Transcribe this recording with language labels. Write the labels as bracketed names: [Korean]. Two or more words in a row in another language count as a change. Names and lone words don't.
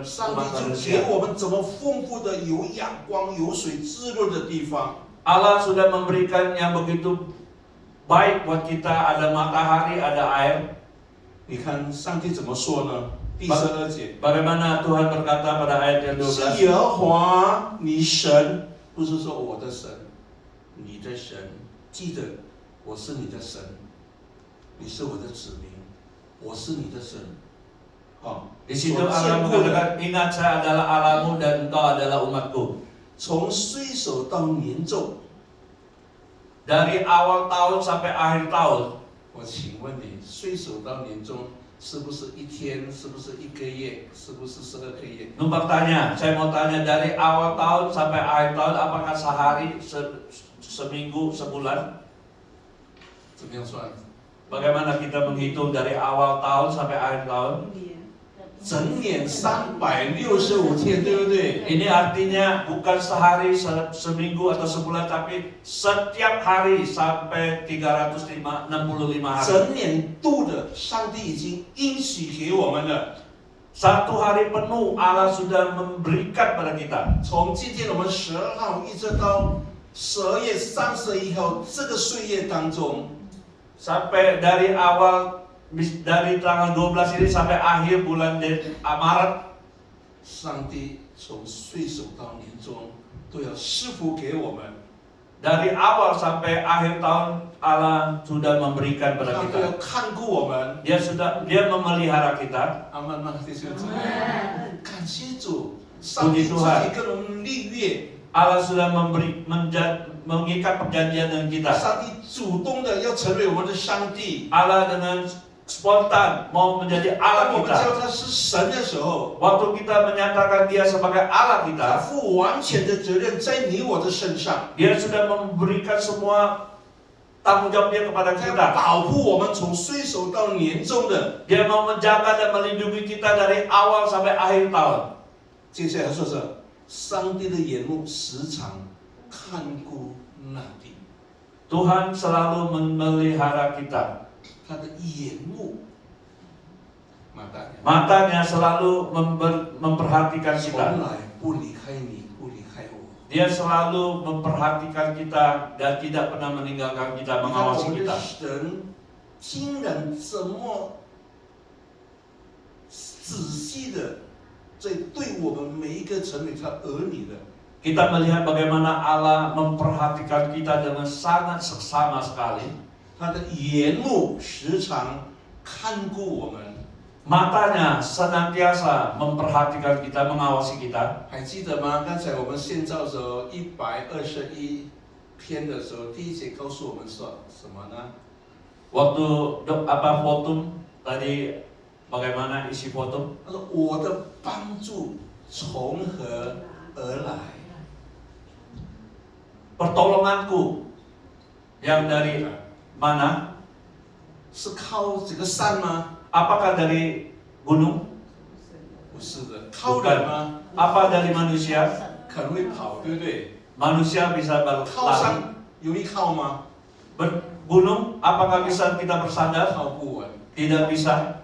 [Chinese] 上 [Indonesian] umat [Chinese] 帝就 [Indonesian] manusia. [Chinese] 给我们怎么丰富的有阳光、有水滋润的地方。 [Indonesian] Allah sudah memberikan yang begitu baik buat kita, ada matahari, ada air. [Chinese] 你看上帝怎么说呢？第12节， [Indonesian] Bagaimana Tuhan berkata pada ayat yang [Chinese] 是 [Indonesian] 12? [Chinese] 耶和华你神，不是说我的神，你的神。记得我是你的神，你是我的子民，我是你的神。好， [Indonesian] Di situ Allah mengatakan, ingat saya adalah Allahmu dan engkau adalah umatku. [Chinese] 从岁首到年终， [Indonesian] Dari awal tahun sampai akhir tahun, [Chinese] 我请问你，岁首到年终是不是一天？是不是一个月？是不是12个月？ [Indonesian] numpang tanya, saya mau tanya dari awal tahun sampai akhir tahun, apakah sehari, seminggu, sebulan? [Chinese] 怎么样算？ [Indonesian] Bagaimana kita menghitung dari awal tahun sampai akhir tahun? [Chinese] 整年365天，对不对？ [Indonesian] Ini artinya bukan sehari, seminggu atau sebulan, tapi setiap hari sampai 365 hari. [Chinese] 整年度的，上帝已经应许给我们了。 [Indonesian] Satu hari penuh Allah sudah memberikan pada kita. [Chinese] 从今天我们12号一直到12月31号这个岁月当中， [Indonesian] Sampai dari awal, dari tanggal 12 ini sampai akhir bulan Maret, [Chinese] 上帝从岁首到年终都要赐福给我们， [Indonesian] dari awal sampai akhir tahun Allah sudah memberikan pada [Chinese] 他都 [Indonesian] kita. [Chinese] 要看顾我们。 [Indonesian] Dia memelihara kita. [Chinese] 阿门吗？弟兄姊妹，感谢主，上帝自己跟我们立约， [Indonesian] Allah sudah mengikat perjanjian dengan kita. [Chinese] 上帝主动的要成为我们的上帝。 [Indonesian] Allah dengan spontan mau menjadi [Chinese] 当 [Indonesian] Allah [Chinese] 我们 [Indonesian] kita. [Chinese] 叫他是神的时候， [Indonesian] Waktu kita menyatakan Dia sebagai Allah [Chinese] 他 [Indonesian] kita, [Chinese] 负完全的责任在你我的身上， [Indonesian] Dia sudah memberikan semua tanggung jawab Dia kepada [Chinese] 他要 [Indonesian] kita. [Chinese] 保护我们从岁首到年终的。 [Indonesian] Dia mau menjaga dan melindungi kita dari awal sampai akhir tahun. [Chinese] 接下来说是上帝的眼目时常看顾那地， [Indonesian] Tuhan selalu memelihara kita. [Chinese] 他的眼目，matanya [Indonesian] Matanya selalu memperhatikan [Chinese] 从 [Indonesian] kita. [Chinese] 来不离开你，不离开我。 [Indonesian] Dia selalu memperhatikan kita dan tidak pernah meninggalkan kita, [Chinese] 你看我 [Indonesian] mengawasi [Chinese] 们 [Indonesian] kita. [Chinese] 的神竟然怎么仔细的在对我们每一个成为他儿女的。 [Indonesian] Kita melihat bagaimana Allah memperhatikan kita dengan sangat seksama sekali. [Chinese] 他的眼目时常看顾我们。 [Indonesian] Matanya senantiasa memperhatikan kita, mengawasi kita. [Chinese] 还记得吗？刚才我们献召的时候，121篇的时候，第一节告诉我们说什么呢？ [Indonesian] Waktu Fotum tadi bagaimana isi Fotum? [Chinese] 他说：“我的帮助从何而来？” [Indonesian] Pertolonganku yang dari mana? [Chinese] 是靠这个山吗？ [Indonesian] Apakah dari gunung? [Chinese] 不是的，靠人吗？ [Indonesian] Apa dari manusia? [Chinese] 可能会跑，对不对？ [Indonesian] Manusia bisa [Chinese] 靠 [Indonesian] berlari. [Chinese] 山容易靠吗？ [Indonesian] Gunung, apakah bisa kita bersandar? [Chinese] 靠不稳， [Indonesian] Tidak bisa.